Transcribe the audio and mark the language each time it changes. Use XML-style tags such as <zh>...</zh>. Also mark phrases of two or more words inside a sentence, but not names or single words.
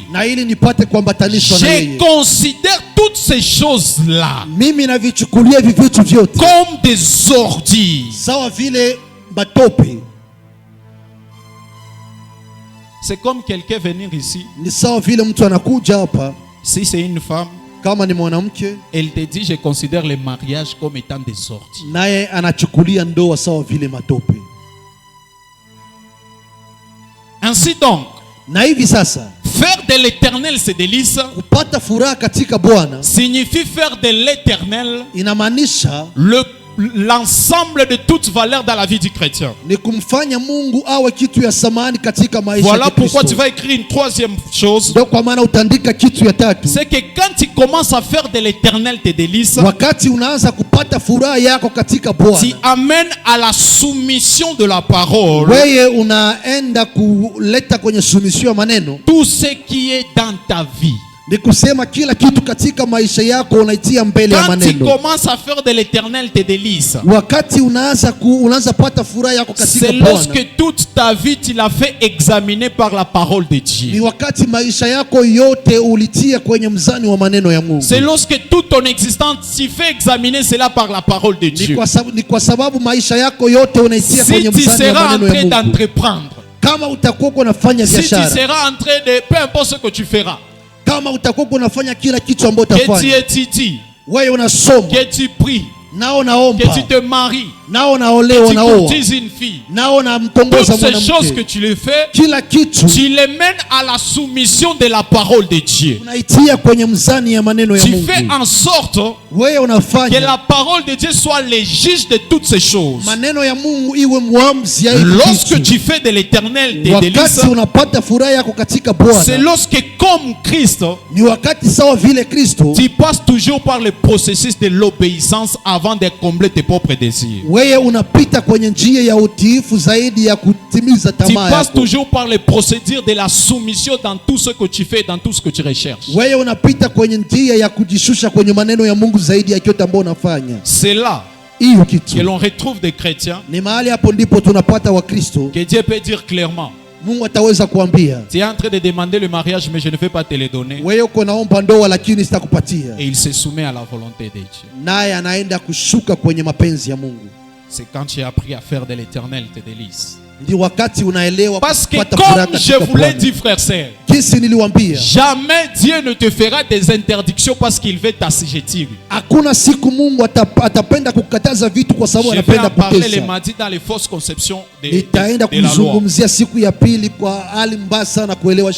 <fr>Je considère toutes ces choses-là comme des ordures. C'est comme quelqu'un venir ici. Si c'est une femme,</fr> <sw>Kama ni mwanamke,</sw> <fr>elle te dit je considère le mariage comme étant des sorties.</fr> <sw>Naye anachukulia ndoa sawa vile matope.</sw> <fr>Ainsi donc,</fr> <sw>na hivi sasa,</sw> <fr>faire de l'Éternel ses délices,</fr> <sw>kupata furaha katika Bwana,</sw> <fr>signifie faire de l'Éternel</fr> <sw>inamaanisha</sw> <fr>l'ensemble de toute valeur dans la vie du chrétien.</fr> <sw>Ni kumfanya Mungu awe kitu ya samani katika maisha.</sw> <fr>Voilà pourquoi tu vas écrire une troisième chose.</fr> <sw>Ndio kwa maana utaandika kitu ya tatu.</sw> <fr>C'est que quand tu commences à faire de l'Éternel tes délices,</fr> <sw>wakati unaanza kupata furaha yako katika Bwana,</sw> <fr>tu amènes à la soumission de la parole.</fr> <sw>Wewe unaenda kuleta kwenye submission ya maneno.</sw> <fr>Tout ce qui est dans ta vie.</fr> <sw>Ni kusema kila kitu katika maisha yako unaitia mbele ya maneno.</sw> <fr>Quand tu commences à faire de l'Éternel tes délices,</fr> <sw>wakati unaanza pata furaha yako katika Bwana,</sw> <fr>c'est lorsque toute ta vie tu l'as fait examiner par la parole de Dieu.</fr> <sw>Ni wakati maisha yako yote ulitia kwenye mzani wa maneno ya Mungu.</sw> <fr>C'est lorsque toute ton existence tu fais examiner cela par la parole de Dieu.</fr> <sw>Ni kwa sababu maisha yako yote unaitia kwenye mzani wa maneno ya Mungu.</sw> <fr>Si tu seras en train d'entreprendre,</fr> <sw>kama utakuwa unafanya biashara,</sw> <fr>si tu seras en train de, peu importe ce que tu feras,</fr> <sw>kama utakuwa unafanya kila kitu ambacho utafanya,</sw> <fr>que tu étudies,</fr> <sw>wewe unasoma,</sw> <fr>que tu pries,</fr> <sw>nao naomba,</sw> <fr>que tu te maries,</fr> <sw>nao naolewa,</sw> <fr>que tu courtises une fille,</fr> <sw>nao namtongoza mwanamke,</sw> <fr>toutes ces choses que tu les fais,</fr> <sw>kila kitu</sw> <fr>tu les mènes à la soumission de la parole de Dieu.</fr> <sw>Unaitia kwenye mzani ya maneno ya Mungu.</sw> <fr>Tu fais en sorte</fr> <sw>wewe unafanya</sw> <fr>que la parole de Dieu soit le juge de toutes ces choses.</fr> <sw>maneno ya Mungu iwe muamuzi ya</sw> <fr>lorsque tu fais de l'Éternel tes délices,</fr> <sw>wakati unapata furaha yako katika Bwana,</sw> <fr>c'est lorsque comme Christ,</fr> <sw>ni wakati sawa vile Kristo,</sw> <fr>tu passes toujours par le processus de l'obéissance avant de combler tes propres désirs.</fr> <sw>Wewe unapita kwenye njia ya utiifu zaidi ya kutimiza tamaa yako.</sw> <fr>Tu passes toujours par les procédures de la soumission dans tout ce que tu fais, dans tout ce que tu recherches.</fr> <sw>Wewe unapita kwenye njia ya kujishusha kwenye maneno ya Mungu zaidi ya kyote ambacho unafanya.</sw> <fr>C'est là</fr> <sw>hiyo kitu</sw> <fr>que l'on retrouve des chrétiens.</fr> <sw>Ni mahali hapo ndipo tunapata Wakristo.</sw> <fr>Que Dieu peut dire clairement.</fr> <sw>Mungu ataweza kuambia,</sw> <fr>tu es en train de demander le mariage mais je ne vais pas te le donner.</fr> <sw>Wewe uko naomba ndoa lakini sitakupatia.</sw> <fr>Et il se soumet à la volonté de Dieu.</fr> <sw>Naye anaenda kushuka kwenye mapenzi ya Mungu.</sw> <fr>C'est quand tu as appris à faire de l'Éternel tes délices. Parce que comme je vous l'ai dit, frère, sœur, jamais Dieu ne te fera des interdictions parce qu'il veut t'assujettir. Je vais en parler les mardis dans les fausses conceptions de la loi.</fr>